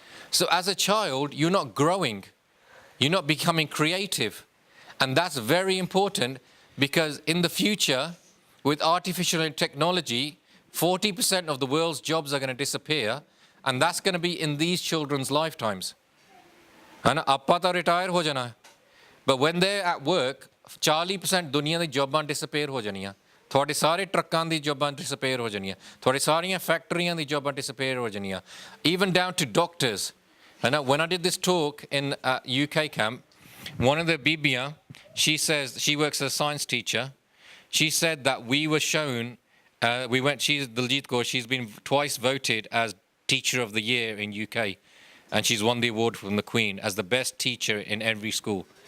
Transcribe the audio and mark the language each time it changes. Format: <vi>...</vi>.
<en>So as a child, you're not growing. You're not becoming creative. And that's very important because in the future, with artificial technology, 40% of the world's jobs are going to disappear, and that's going to be in these children's lifetimes.</en> <pa>And appa ta retire ho jana.</pa> <en>But when they're at work,</en> <pa>40% ਦੁਨੀਆ ਦੀ ਜੌਬਾਂ disappear ਹੋ ਜਾਣੀਆਂ, ਤੁਹਾਡੇ ਸਾਰੇ ਟਰੱਕਾਂ ਦੀ ਜੌਬਾਂ disappear ਹੋ ਜਾਣੀਆਂ, ਤੁਹਾਡੇ ਸਾਰੀਆਂ ਫੈਕਟਰੀਆਂ ਦੀ ਜੌਬਾਂ ਡਿਸਅਪੀਅਰ ਹੋ ਜਾਣੀਆਂ,</pa> <en>even down to doctors. And when I did this talk in UK camp, one of the Bibia, she says, she works as a science teacher, she said that we were shown, she's Diljit Kaur, she's been twice voted as Teacher of the Year in UK, and she's won the award from the Queen as the best teacher in every school.</en>